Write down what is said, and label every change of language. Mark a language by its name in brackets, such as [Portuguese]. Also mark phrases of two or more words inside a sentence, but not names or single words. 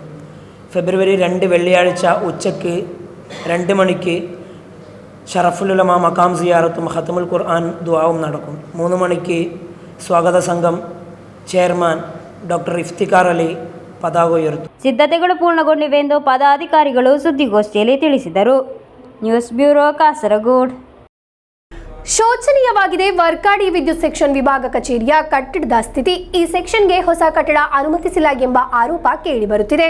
[Malayalam] ഫെബ്രുവരി 2 വെള്ളിയാഴ്ച ഉച്ചയ്ക്ക് 2 മണിക്ക് ഷറഫുൽ ഉലമ മക്കാം സിയാറത്തും ഖത്മുൽ ഖുർആൻ ദുആവും നടക്കും. 3 മണിക്ക് സ്വാഗത സംഘം ചെയർമാൻ ഡോക്ടർ ഇഫ്തിഖാർ അലി പതാക ഉയർത്തു. [Kannada] ಸಿದ್ಧತೆಗಳು ಪೂರ್ಣಗೊಂಡಿವೆ ಎಂದು ಪದಾಧಿಕಾರಿಗಳು ಸುದ್ದಿಗೋಷ್ಠಿಯಲ್ಲಿ ತಿಳಿಸಿದರು. ನ್ಯೂಸ್ ಬ್ಯೂರೋ ಕಾಸರಗೋಡು. ಶೋಚನೀಯವಾಗಿದೆ ವರ್ಕಾಡಿ ವಿದ್ಯುತ್ ಸೆಕ್ಷನ್ ವಿಭಾಗ ಕಚೇರಿಯ ಕಟ್ಟಡದ ಸ್ಥಿತಿ. ಈ ಸೆಕ್ಷನ್ಗೆ ಹೊಸ ಕಟ್ಟಡ ಅನುಮತಿಸಿಲ್ಲ ಎಂಬ ಆರೋಪ ಕೇಳಿಬರುತ್ತಿದೆ.